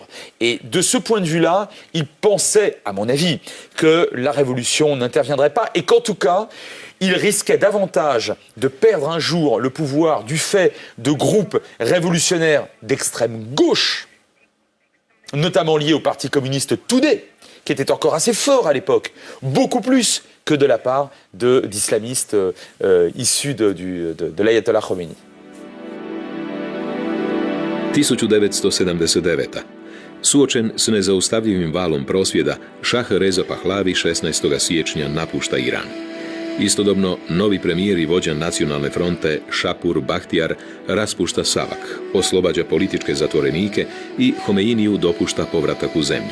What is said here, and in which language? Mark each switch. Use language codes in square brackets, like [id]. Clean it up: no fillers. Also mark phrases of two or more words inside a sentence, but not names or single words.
[fr] Et de ce point de vue-là, il pensait, à mon avis, que la révolution n'interviendrait pas et qu'en tout cas, il risquait davantage de perdre un jour le pouvoir du fait de groupes révolutionnaires d'extrême gauche, notamment liés au parti communiste Toudé, qui était encore assez fort à l'époque, beaucoup plus que de la part d'islamistes issus de l'ayatollah Khomeini. [hr] 1979. Suočen s nezaustavljivim valom prosvjeda, Šah Reza Pahlavi 16. siječnja napušta Iran. Istodobno, novi premijer i vođa nacionalne fronte Šapur Bahtijar raspušta Savak, oslobađa političke zatvorenike i Homeiniju dopušta povratak u zemlju.